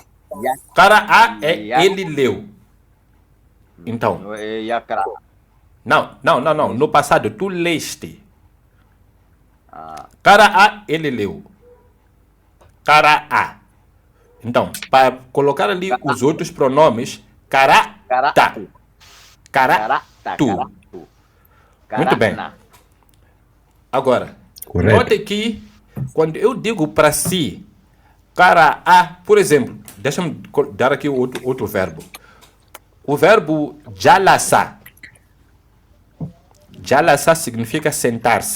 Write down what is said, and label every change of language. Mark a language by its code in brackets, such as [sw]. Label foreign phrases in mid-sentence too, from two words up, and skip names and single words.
[pt] Qara'a é ele leu. Então, Não é Yakra. não. No passado, tu leste. Ah, Qara'a, ele leu. Qara'a. Então, para colocar ali os outros pronomes, qara'ta. Qara'tu. Qara'tu. Muito bem. Qara'na. Agora, Correto. note que quando eu digo para si, qara'a, por exemplo, deixa-me dar aqui outro verbo. O verbo jalasa. Jalasa significa sentar-se.